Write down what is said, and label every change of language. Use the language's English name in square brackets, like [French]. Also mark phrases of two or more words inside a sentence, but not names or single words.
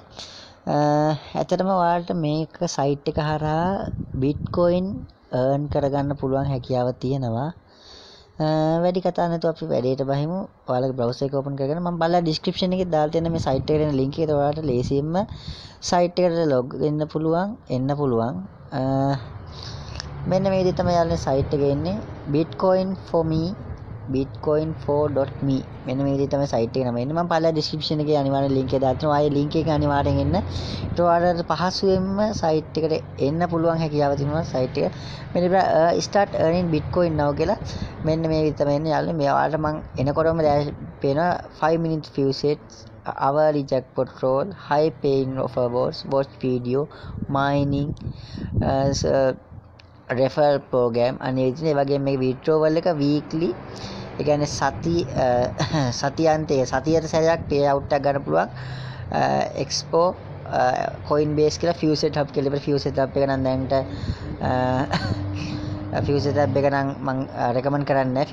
[Sinhala] ඇත්තටම ඔයාලට මේක site එක හරහා bitcoin earn කරගන්න පුළුවන් හැකියාව තියෙනවා. වැඩි කතා නැතුව අපි වැඩේට බහිමු. ඔයාලගේ browser එක open කරගෙන මම බලලා description එකේ දාලා තියෙන මේ site එකට එන link එක ඔයාලට ලේසියෙන්ම site එකට log වෙන්න පුළුවන්, එන්න පුළුවන්. මෙන්න මේ විදිහට තමයි යාළුවනේ site එක එන්නේ. bitcoin for me bitcoin4.me මෙන්න මේ විදිහට තමයි site එක නම එන්නේ. මම පළලා description එකේ අනිවාර්යෙන් link එක දාලා තියෙනවා. ආයේ link එක අනිවාර්යෙන් එන්න. ඒත් ඔයාලට පහසුවෙන්ම site එකට එන්න පුළුවන් හැකියාව තියෙනවා site එක. මෙන්න start earning bitcoin now කියලා මෙන්න මේ විදිහට තමයි එන්නේ යාළුවනේ. මේ ඔයාලට මම එනකොටම පේනවා [English] 5 minutes few sets hourly jackpot roll high paying offer boards watch video mining referral program [Sinhala] අනේ විදිහේ වගේ මේ withdrawal එක weekly ඒ කියන්නේ සතියාන්තයේ සතියට සැරයක් [English] pay out [Sinhala] එකක් ගන්න පුළුවන්. expo coinbase කියලා future hub කියලා ඉතින් future hub එක නම් දැන්ට future hub එක නම් මම recommend කරන්නේ නැහැ.